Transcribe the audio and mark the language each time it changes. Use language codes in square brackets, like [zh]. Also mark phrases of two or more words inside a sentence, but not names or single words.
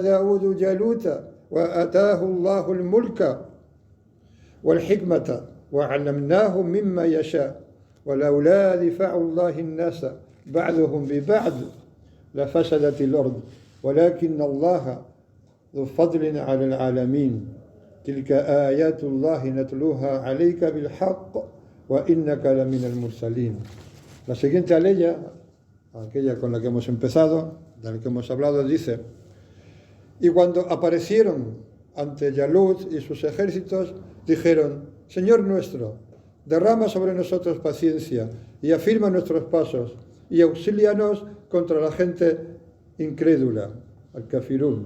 [ar] دَاوُودُ جَالُوتَ وَآتَاهُ اللَّهُ الْمُلْكَ وَالْحِكْمَةَ وَعَلَّمْنَاهُ مِمَّا يَشَاءُ وَلَوْلَا دِفَاعُ اللَّهِ النَّاسَ بَعْضُهُمْ بِبَعْضٍ لَفَسَدَتِ الْأَرْضُ وَلَكِنَّ اللَّهَ ذُو فَضْلٍ عَلَى الْعَالَمِينَ تِلْكَ آيَاتُ اللَّهِ نَتْلُوهَا عَلَيْكَ بِالْحَقِّ وَإِنَّكَ لَمِنَ الْمُرْسَلِينَ. [es] La siguiente aleya, aquella con la que hemos empezado, de la que hemos hablado, dice: y cuando aparecieron ante Yalut y sus ejércitos, dijeron: Señor nuestro, derrama sobre nosotros paciencia y afirma nuestros pasos y auxílianos contra la gente incrédula, al-kafirun.